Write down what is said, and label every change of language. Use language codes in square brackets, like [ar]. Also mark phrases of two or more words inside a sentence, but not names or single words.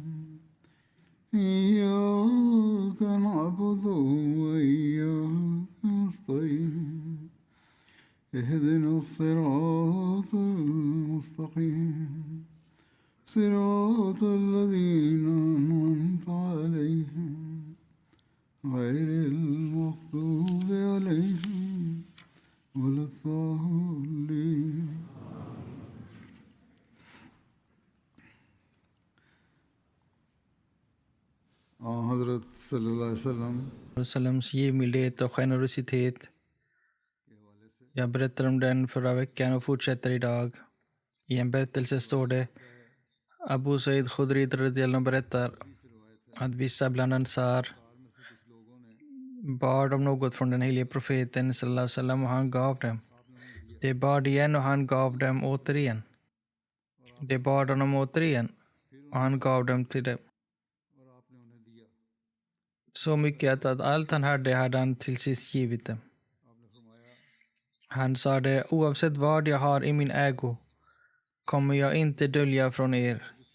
[ar] إياك نعبد وإياك نستعين اهدنا الصراط المستقيم صراط الذين أنعمت عليهم غير المغضوب عليهم ولا الضالين. حضرت صلى الله عليه وسلم [sv] Salams givmildhet och generositet. Jag berättar om den förra veckan och fortsätter idag. I en berättelse står det: Abu Said Khudri radhiyallahu berättar att vissa bland ansar bad om något från den helige profeten [ar] sallallahu alaihi wasallam [sv] och han gav dem. De bad igen och han gav dem återigen. De bad honom återigen och han gav dem till dem. Så mycket att allt han hade han till sist givit dem. Han sa det: oavsett vad jag har i min ägo kommer jag inte dölja från er.